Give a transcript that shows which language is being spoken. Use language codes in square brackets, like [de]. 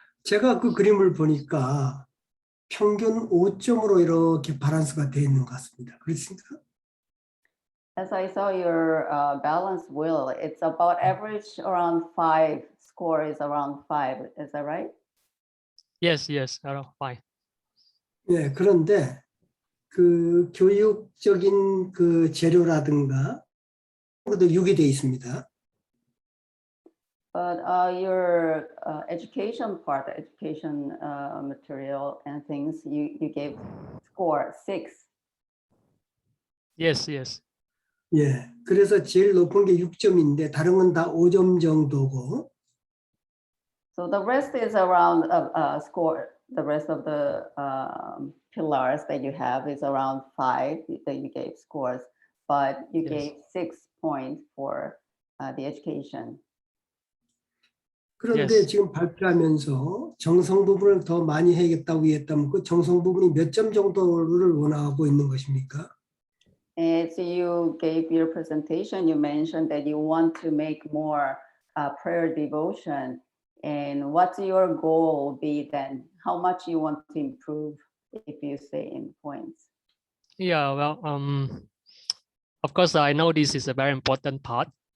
[ko] 제가 그 그림을 보니까 평균 5점으로 이렇게 밸런스가 되어 있는 것 같습니다. 그렇습니까? [en] As I saw your balance wheel, it's about average around 5. Score is around 5. Is that right? Yes, around 5. [ko] 예, 그런데 그 교육적인 그 재료라든가 그것도 6이 되어 있습니다. [en] But your education part, education material and things, you gave score 6. Yes. [ko] 예, 그래서 제일 높은 게 6점인데 다른 건 다 5점 정도고. [en] So the rest is around score the rest of the pillars that you have is around 5 that you gave scores, but you Yes. gave 6 points for the education. [ko] 그런데 [en] Yes. [ko] 지금 발표하면서 정성 부분을 더 많이 해야겠다고 했다면 그 정성 부분이 몇 점 정도를 원하고 있는 것입니까? [en] And so you gave your presentation, you mentioned that you want to make more prayer devotion. And what's your goal be then? How much you want to improve if you say in points? Yeah, well, of course, I know this is a very important part.